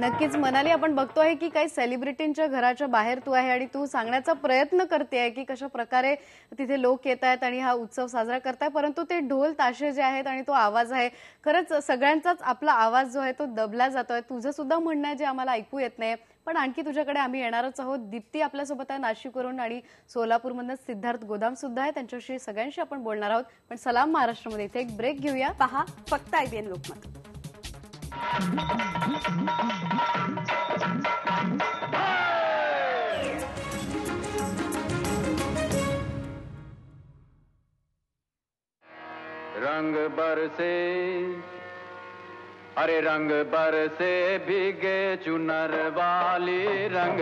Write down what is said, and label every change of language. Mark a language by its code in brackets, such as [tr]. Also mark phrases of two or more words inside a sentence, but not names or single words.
[mr] नक्कीच मनाली, आपण बघतो आहे की काही सेलिब्रिटींच्या घराच्या बाहेर तू आहे आणि तू सांगण्याचा प्रयत्न करते की कशा प्रकारे तिथे लोक येत आहेत आणि हा उत्सव साजरा करताय, परंतु ते ढोल ताशे जे आहेत आणि तो आवाज आहे, खरंच सगळ्यांचाच आपला आवाज जो आहे तो दबला जातोय. तुझं सुद्धा म्हणणं आहे जे आम्हाला ऐकू येत नाही, पण आणखी तुझ्याकडे आम्ही येणारच आहोत. दीप्ती आपल्यासोबत आहे नाशिकवरून आणि सोलापूरमधून सिद्धार्थ गोदाम सुद्धा आहे, त्यांच्याशी सगळ्यांशी आपण बोलणार आहोत. पण सलाम महाराष्ट्रामध्ये इथे एक ब्रेक घेऊया. पहा फक्त IBN लोकमत. [hi] रंग बरसे, अरे रंग बरसे भीगे चुनर वाली, रंग